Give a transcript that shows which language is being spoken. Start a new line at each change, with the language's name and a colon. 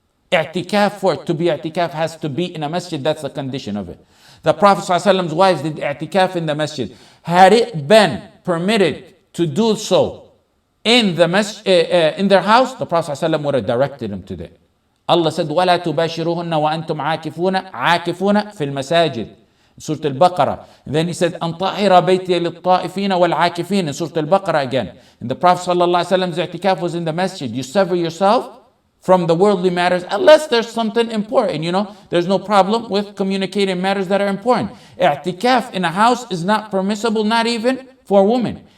English: I'tikaf, for it to be i'tikaf, has to be in a masjid. That's the condition of it. The Prophet ﷺ's wives did i'tikaf in the masjid. Had it been permitted to do so in the in their house, the Prophet ﷺ would have directed them to that. Allah said,
Arabic: وَلَا تُبَاشِرُهُنَّ وَأَنْتُمْ عَاكِفُونَ فِي الْمَسَاجِدِ
English: Surah Al-Baqarah. And then he said,
Arabic: أَنْ طَهِرَ بَيْتِيَ لِلطَّائِفِينَ وَالْعَاكِفِينَ
English: in Surah Al-Baqarah again. And the Prophet ﷺ's i'tikaf was in the masjid. You sever yourself from the worldly matters, unless there's something important, there's no problem with communicating matters that are important. I'tikaf in a house is not permissible, not even for women.